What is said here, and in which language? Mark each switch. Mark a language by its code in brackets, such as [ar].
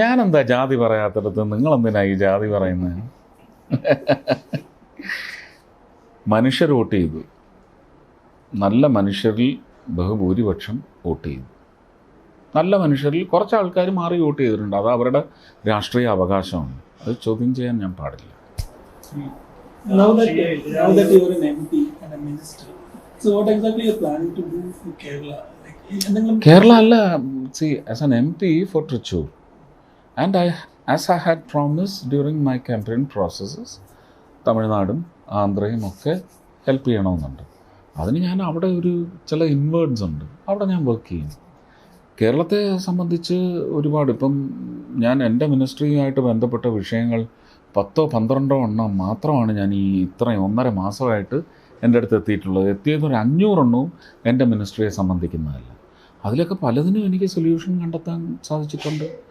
[ml] ഞാനെന്താ ജാതി പറയാത്തിടത്ത് നിങ്ങളെന്തിനാ ഈ ജാതി പറയുന്നത്? മനുഷ്യർ വോട്ട് ചെയ്തു. നല്ല മനുഷ്യരിൽ ബഹുഭൂരിപക്ഷം വോട്ട് ചെയ്തു. നല്ല മനുഷ്യരിൽ കുറച്ച് ആൾക്കാർ മാറി വോട്ട് ചെയ്തിട്ടുണ്ട്. അത് അവരുടെ രാഷ്ട്രീയ അവകാശമാണ്. അത് ചോദ്യം ചെയ്യാൻ ഞാൻ പാടില്ല. [en] Now that you are an MP and a minister, so what exactly you are planning to do for Kerala? Kerala alla, see, as an MP for Trichy, and as I had promised during my campaign processes, [ml] തമിഴ്നാടും ആന്ധ്രയും ഒക്കെ help ചെയ്യണമെന്നുണ്ട്. അതിന് ഞാൻ അവിടെ ഒരു ചില inwards ഉണ്ട്, അവിടെ ഞാൻ വർക്ക് ചെയ്യും. കേരളത്തെ സംബന്ധിച്ച് ഒരുപാട് ഇപ്പം ഞാൻ എൻ്റെ മിനിസ്ട്രിയുമായിട്ട് ബന്ധപ്പെട്ട വിഷയങ്ങൾ 10-12 എണ്ണം മാത്രമാണ് ഞാൻ ഈ ഇത്രയും 1.5 മാസമായിട്ട് എൻ്റെ അടുത്ത് എത്തിയിട്ടുള്ളത്. എത്തിയതൊരു 500 എണ്ണവും എൻ്റെ മിനിസ്ട്രിയെ സംബന്ധിക്കുന്നതല്ല. അതിലൊക്കെ പലതിനും എനിക്ക് സൊല്യൂഷൻ കണ്ടെത്താൻ സാധിച്ചിട്ടുണ്ട്.